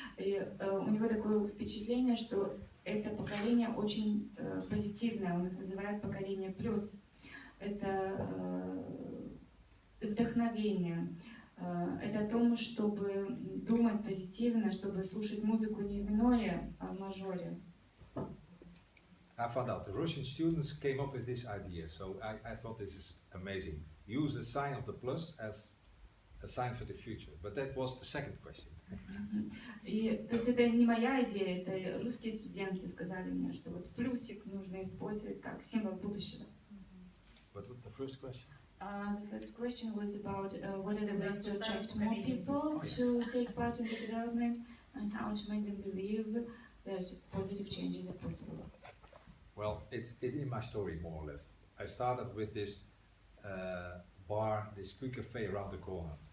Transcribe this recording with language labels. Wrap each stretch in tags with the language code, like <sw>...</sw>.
<ru>И у него такое впечатление, что это поколение очень позитивное, он их называет поколение плюс. Это вдохновение, это о том, чтобы думать позитивно, чтобы слушать музыку не в миноре, а в мажоре.</ru> <en>I found out the Russian students came up with this idea, so I thought this is amazing. Use the sign of the plus as a sign for the future, but that was the second question.</en> <ru>И, то есть это не моя идея, это русские студенты сказали мне, что вот плюсик нужно использовать как символ будущего.</ru> <en>What was the first question? The first question was about what are the ways to attract more people to take part in the development and how to make them believe that positive changes are possible. Well, it's in my story more or less. I started with this bar, this quick cafe around the corner.</en>